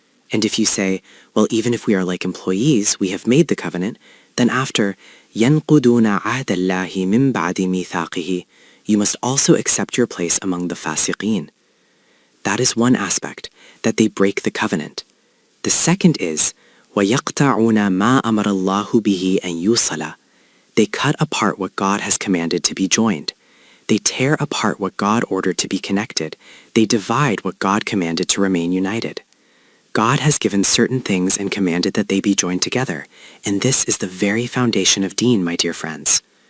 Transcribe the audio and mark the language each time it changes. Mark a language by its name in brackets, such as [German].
[English] And if you say, well, even if we are like employees, we have made the covenant, then after [Arabic] يَنْقُدُونَ عَهْدَ اللَّهِ مِنْ بَعْدِ مِيثَاقِهِ, [English] you must also accept your place among the fasiqeen. That is one aspect, that they break the covenant. The second is, [Arabic] وَيَقْطَعُونَ مَا أَمَرَ اللَّهُ بِهِ أَنْ يُوصَلَ. [English] They cut apart what God has commanded to be joined. They tear apart what God ordered to be connected. They divide what God commanded to remain united. God has given certain things and commanded that they be joined together, and this is the very foundation of Deen, my dear friends.